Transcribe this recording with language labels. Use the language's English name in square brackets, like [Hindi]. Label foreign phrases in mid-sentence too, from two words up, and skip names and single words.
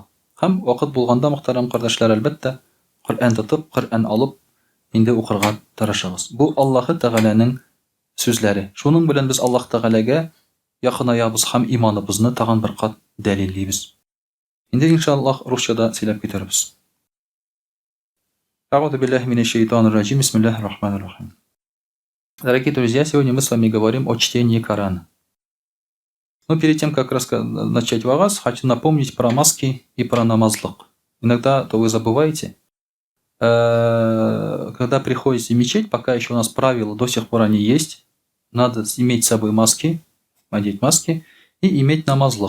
[Tatar] Һәм вакыт булганда, мөхтәрәм кардәшләр, әлбәттә, Коръән тотып, Коръән алып, инде укырга тырышыгыз. Бу Аллаһ Тәгаләнең сүзләре. Шуның белән без Аллаһ Тәгаләгә якынаябыз һәм иманыбызны тагын бер кат дәлиллибез. Инде иншаллаһ русчада сөйләп китербез. [Arabic] أعوذ بالله من الشيطان الرجيم. بسم الله الرحمن الرحيم. [Russian] Дорогие друзья, сегодня мы с вами говорим о чтении Корана. Но перед тем, как начать вагаз, хочу напомнить про маски и про намазлык. Иногда то вы забываете. Когда приходите в мечеть, пока еще у нас правила до сих пор они есть, надо иметь с собой маски, надеть маски и иметь намазлык.